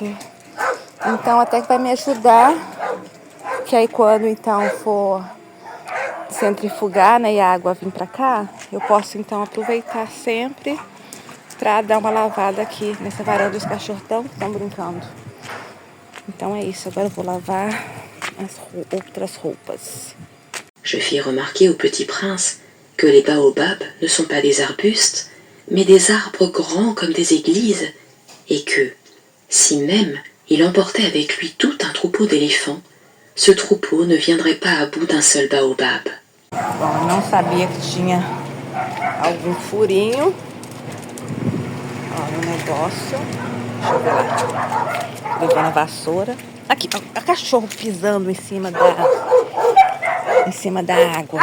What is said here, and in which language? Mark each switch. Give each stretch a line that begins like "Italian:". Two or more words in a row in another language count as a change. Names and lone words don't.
Portuguese: Então, até que vai me ajudar. Que aí, quando, então, for centrifugar, né, e a água vir pra cá, eu posso, então, aproveitar sempre pra dar uma lavada aqui nessa varanda. Os cachorros estão brincando. Então, é isso. Agora eu vou lavar as outras roupas.
French: Je fis remarquer au petit prince que les baobabs ne sont pas des arbustes, mais des arbres grands comme des églises, et que, si même il emportait avec lui tout un troupeau d'éléphants, ce troupeau ne viendrait pas à bout d'un seul baobab.
Portuguese: Bom, eu não sabia que tinha algum furinho, ó, no negócio. Deixa eu ver lá. Levando a vassoura. Aqui, ó, a cachorro pisando em cima da água.